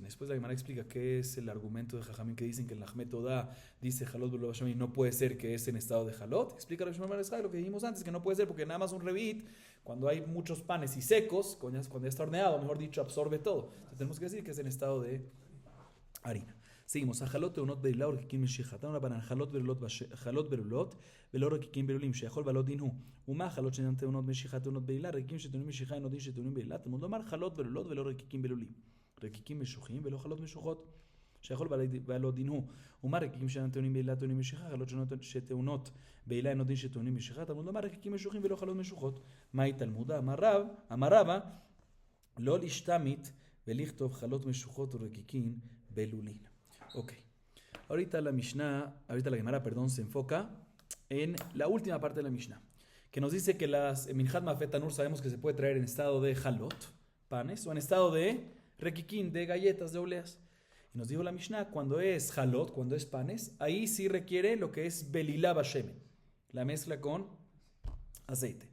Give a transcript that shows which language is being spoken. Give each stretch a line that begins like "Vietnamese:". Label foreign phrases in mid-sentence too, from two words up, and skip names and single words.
Spanish: Después la Gemara explica qué es el argumento de Jajamín que dicen que en la Jmetoda dice
Hebrew: חלות בלולות בשמן
Spanish: y no puede ser que es en estado de Halot. Explica lo que dijimos antes, que no puede ser porque nada más un revit, cuando hay muchos panes y secos, cuando ya está horneado, mejor dicho, absorbe todo. Entonces tenemos que decir que es en estado de harina. Seguimos.
Hebrew: חלות טעונות בלילה ורקיקים משיחה. תנו רבנן חלות בלולות ולא רקיקים בלולים שיכול ולא דין הוא. ומה חלות שאינן טעונות משיכה טעונות בעילה? רקיקים שטעונים משיכה אינו דין שטעונים בעילה. תלמוד לומר חלות בלולות ולא רקיקים בלולים. רקיקים משוחים ולא חלות משוכות שיכול ולא דין הוא. ומה רקיקים שאינן טעונים בעילה טעונים משיכה? חלות שטעונות בעילה אינו דין שטעונים משיכה. תלמוד לומר רקיקים משוחים ולא חלות משוכות. מהי תלמודה? אמר רבא לא להשתמט ולכתוב חלות משוכות ורקיקים בלולים.
Spanish: Ok. Ahorita la Gemara, se enfoca en la última parte de la Mishnah, que nos dice que las
Hebrew: מנחת מאפה תנור
Spanish: sabemos que se puede traer en estado de halot, panes, o en estado de rekikin, de galletas, de obleas. Y nos dijo la Mishnah, cuando es halot, cuando es panes, ahí sí requiere lo que es
Hebrew: בלילה בשמן,
Spanish: la mezcla con aceite.